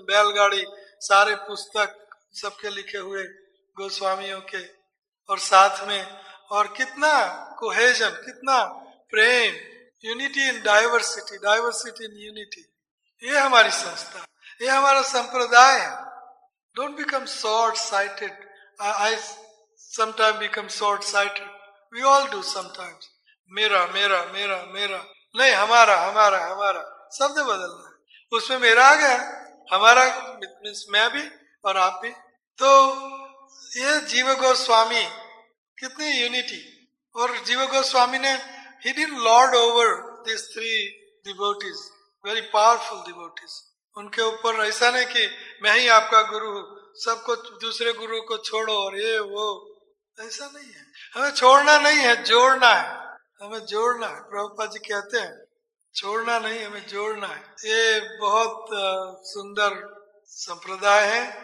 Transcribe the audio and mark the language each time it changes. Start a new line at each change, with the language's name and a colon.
Hindi: बैलगाड़ी, सारे पुस्तक सबके लिखे हुए गोस्वामियों के, और साथ में, और कितना कोहेजन, कितना प्रेम,
English: Unity in diversity, diversity in unity.
Hindi: ये हमारी संस्था, ये हमारा संप्रदाय है।
English: Don't become short sighted. I sometimes become short sighted. We all do sometimes.
Hindi: मेरा मेरा मेरा मेरा नहीं, हमारा हमारा हमारा, शब्द बदलना है। उसमें मेरा आ गया, हमारा मीन्स मैं भी और आप भी। तो ये जीव गोस्वामी, कितनी यूनिटी। और जीव गोस्वामी ने,
English: he didn't lord over these three devotees, very powerful devotees.
Hindi: उनके ऊपर ऐसा नहीं कि मैं ही आपका गुरु हूँ, सबको दूसरे गुरु को छोड़ो और ये वो, ऐसा नहीं है। हमें छोड़ना नहीं है, जोड़ना है, हमें जोड़ना है। प्रभुपाद जी कहते हैं छोड़ना नहीं, हमें जोड़ना है। ये बहुत सुंदर संप्रदाय है।